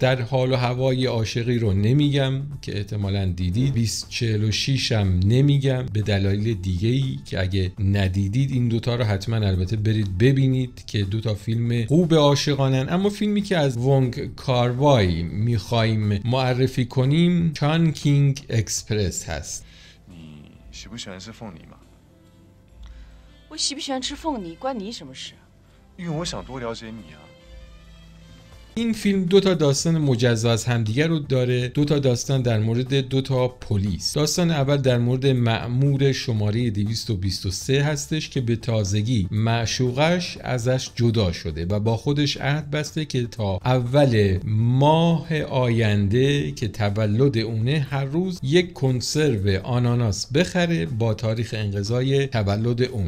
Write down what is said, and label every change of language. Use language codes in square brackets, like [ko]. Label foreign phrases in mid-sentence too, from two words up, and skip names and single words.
[fa] در حال و هوای عاشقی رو نمیگم که احتمالاً دیدید، 2046 هم نمیگم به دلایل دیگه‌ای که اگه ندیدید این دوتا رو حتما البته برید ببینید که دوتا فیلم خوب عاشقانن. اما فیلمی که از ونگ کاروای میخوایم معرفی کنیم چانکینگ اکسپرس هست. [zh] 喜不喜欢吃凤梨吗？我喜不喜欢吃凤梨关你什么事？因为我想多了解你啊。 [fa] این فیلم دو تا داستان مجزا از همدیگر رو داره، دو تا داستان در مورد دو تا پلیس. داستان اول در مورد مأمور شماره 223 هستش که به تازگی معشوقش ازش جدا شده و با خودش عهد بسته که تا اول ماه آینده که تولد اونه هر روز یک کنسرو آناناس بخره با تاریخ انقضای تولد اون.